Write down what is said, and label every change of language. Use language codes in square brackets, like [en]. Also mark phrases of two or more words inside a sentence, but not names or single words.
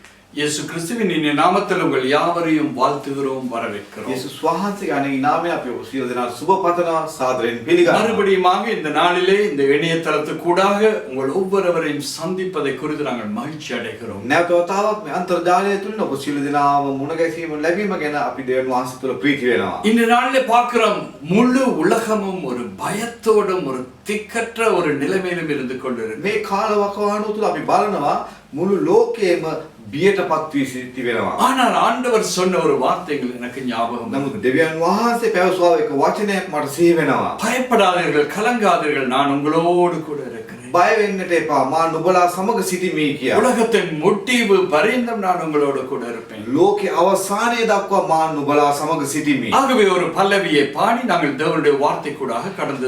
[ta] இயேசு கிறிஸ்துவின் இனிய நாமத்தில் உங்கள் யாவரையும் வாழ்த்துகிறோம், வரவேற்கிறோம். [si] යේසුස් වහන්සේගේ අනේ නාමයෙන් අපි සියලු දෙනාට සුබ පතනවා, සාදරයෙන් පිළිගන්නවා. [ta] மறுபடியுமாக இந்த நாளிலே இந்த இணையதளத்துக்கூடாக உங்கள் ஒவ்வொருவரையும் சந்திப்பதை குறித்து நாங்கள் மகிழ்ச்சி அடைகிறோம். [si] නැවත වතාවක් මේ අන්තර්ජාලය තුලින් ඔබ සියලු දෙනාම මුණ ගැසීම ලැබීම ගැන අපි දෙවියන් වහන්සේ තුල ප්‍රීති වෙනවා. [ta] இந்த நாளிலே பார்க்கிறோம், முழு உலகமும் ஒரு பயத்தோடும் ஒரு திக்கற்ற ஒரு நிலைமையிலும் இருந்து கொண்டிருக்கு. [si] මේ කාලවකවානුව තුල අපි බලනවා මුළු ලෝකයේම බියටපත් වී සිටි වෙනවා. [ta] ஆனால் ஆண்டவர் சொன்ன ஒரு வார்த்தைகள் எனக்கு ஞாபகம். [si] නමුත් දෙවියන් වහන්සේ පැවසුවා එක වචනයක් මට සිහි වෙනවා. [ta] பயப்படாதீர்கள், கலங்காதீர்கள், நான் உங்களோடு கூட இருக்கிறேன். [si] බය වෙන්නට එපා, මා නුඹලා සමග සිටිමි කියා. [ta] உலகத்தின் முடிவு பரியந்தம் நான் உங்களோடு கூட இருப்பேன். [si] ලෝකේ අවසානයේ දක්වා මා නුඹලා සමග සිටිමි. [ta] ஆகவே ஒரு பல்லவியை பாடி நாங்கள் தேவனுடைய வார்த்தைக்கூடாக கடந்து